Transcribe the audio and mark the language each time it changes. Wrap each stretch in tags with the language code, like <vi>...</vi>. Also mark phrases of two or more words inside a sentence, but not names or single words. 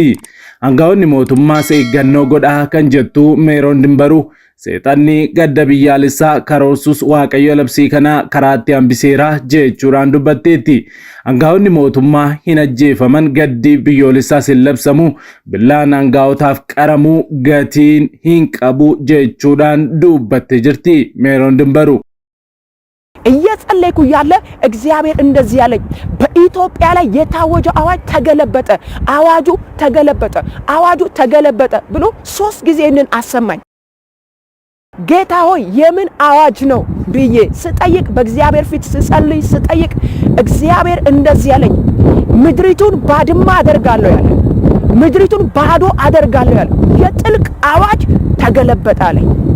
<om>Aangaa'onni mootummaas eeggannoo godhaa kan jettu Meeroon Dimbaruu seexanni gadda biyyaalessaa karoorsus Waaqayyo labsii kana karaatti hambiseera jechuudhaan dubbatteetti. Aangaa'onni mootummaa hin ajjeefaman gaddi biyyoolessaas hin labsamu, billaan aangaa'otaaf qaramuu gatiin hin qabu jechuudhaan dubbattee jirti Meeroon Dimbaruu.</om> <am>እየጸለይኩ ያለ እግዚአብሔር እንደዚህ ያለኝ በኢትዮጵያ ላይ የታወጀ አዋጅ ተገለበጠ፣ አዋጁ ተገለበጠ፣ አዋጁ ተገለበጠ ብሎ 3 ጊዜ እንን አሰማኝ። ጌታ ሆይ የምን አዋጅ ነው ብዬ ስጠይቅ በእግዚአብሔር ፊት ስጸልይ ስጠይቅ እግዚአብሔር እንደዚህ ያለኝ ምድሪቱን ባድማ አደርጋለሁ ያለ ምድሪቱን ባዶ አደርጋለሁ ያለ የጥልቅ አዋጅ ተገለበጠ አለኝ።</am>